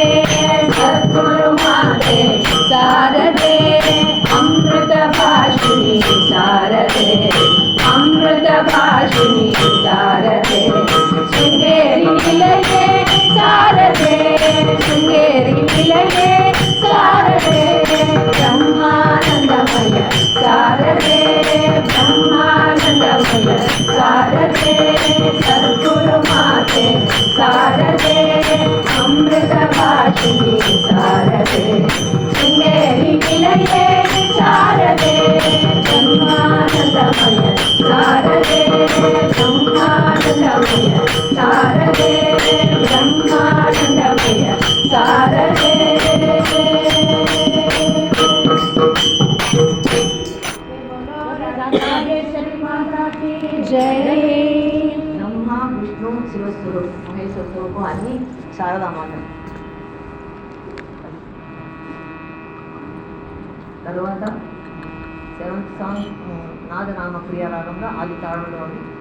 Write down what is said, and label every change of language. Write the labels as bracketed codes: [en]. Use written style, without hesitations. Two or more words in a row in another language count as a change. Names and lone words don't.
[sa] सद्गुरु माते शारदे अमृत भाषिणी शारदे अमृत भाषिणी शारदे शृंगेरी निलये शारदे शृंगेरी निलये शारदे ब्रह्मानंदमय शारदे ब्रह्मानंदमय शारदे सद्गुरुमाते शारदे अमृतभाषिणी शारदे शृङ्गेरि निलये शारदे ब्रह्मानन्दमय शारदे ब्रह्मानन्दमय शारदे ब्रह्मानन्दमय शारदे जय [te] బ్రహ్మ విష్ణు శివస్వరూపం మహేశ్వర స్వరూపం అన్నీ శారదామాత. తర్వాత 7th సాంగ్ నాదనామ క్రియారాగంలో ఆది తాళంలో ఉంది.